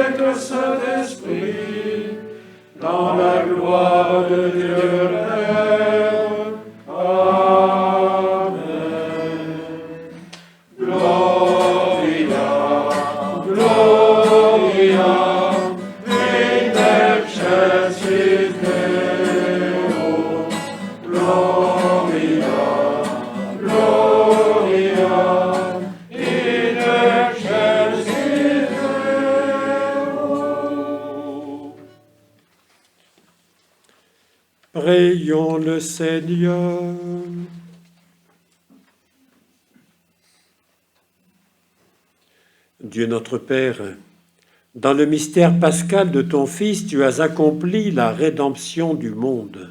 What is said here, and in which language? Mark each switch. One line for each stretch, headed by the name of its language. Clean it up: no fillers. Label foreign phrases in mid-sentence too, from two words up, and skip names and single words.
French: le Saint-Esprit, dans la gloire de Dieu le Père. Amen.
Latin: Gloria, Gloria, in excelsis Deo. Gloria, Gloria, in excelsis Deo.
French: Prions le Seigneur. Dieu notre Père, dans le mystère pascal de ton Fils, tu as accompli la rédemption du monde.